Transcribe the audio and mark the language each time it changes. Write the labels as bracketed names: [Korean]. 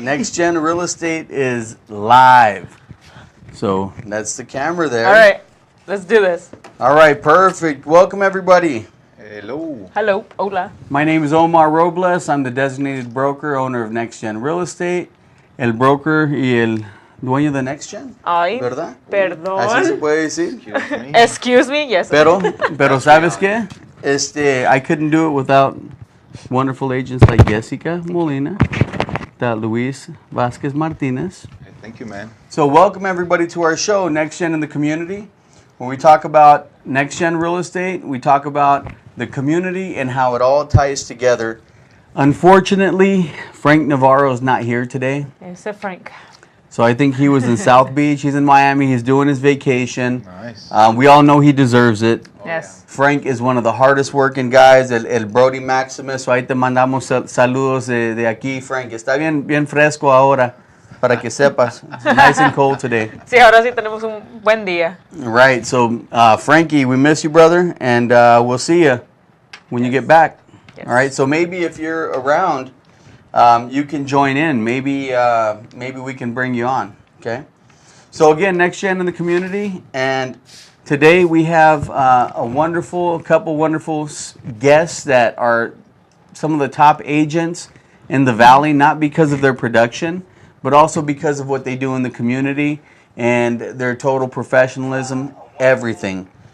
[English] NextGen Real Estate is live. So that's the camera there. All right, let's do this. All right, perfect. Welcome everybody. Hello. Hello, [Spanish] hola. [English] My name is Omar Robles. I'm the designated broker, owner of NextGen Real Estate. [Spanish] El broker y el dueño de NextGen. Ay, ¿verdad? Perdón. Así se puede decir. [English] Excuse me, yes. [Spanish] Pero ¿sabes qué? [English] I couldn't do it without wonderful agents like Yessica, Molina, Luis Vazquez, Martinez. Hey, thank you, man. So welcome everybody to our show, NextGen in the Community. When we talk about NextGen Real Estate, we talk about the community and how it all ties together. Unfortunately, Frank Navarro is not here today. [Spanish] Ese Frank. [English] So I think he was in South Beach. He's in Miami. He's doing his vacation. Nice. We all know he deserves it. Oh, yes. Yeah. Frank is one of the hardest working guys, [Spanish] el Brody Maximu. [English] So [Spanish] ahí te mandamos saludos de aquí, Frank. Está bien fresco ahora, para que sepas. [English] It's nice and cold today. [Spanish] Sí, ahora sí tenemos un buen día. [English] Right. So, Frankie, we miss you, brother, and we'll see you when you get back. Yes. All right. So maybe if you're around, you can join in. Maybe we can bring you on. Okay. So again, NextGen in the Community, and today we have a couple wonderful guests that are some of the top agents in the Valley, not because of their production, but also because of what they do in the community and their total professionalism, everything.